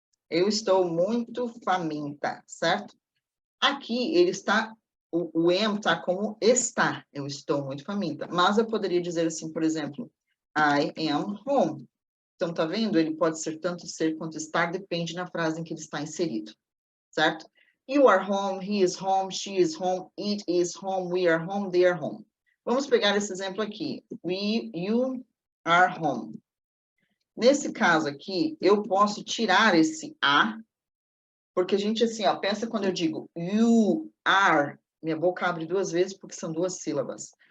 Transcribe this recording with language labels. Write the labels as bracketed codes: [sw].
[pt] Eu estou muito faminta, certo? Aqui ele está, o am está como está. Eu estou muito faminta. Mas eu poderia dizer assim, por exemplo, [en] I am home. [pt] Então, tá vendo? Ele pode ser tanto ser quanto estar, depende na frase em que ele está inserido, certo? [en] You are home, he is home, she is home, it is home, we are home, they are home. [pt] Vamos pegar esse exemplo aqui. [en] You are home. [pt] Nesse caso aqui, eu posso tirar esse a, porque a gente, assim, ó, pensa quando eu digo [en] you are, [pt] minha boca abre duas vezes porque são duas sílabas.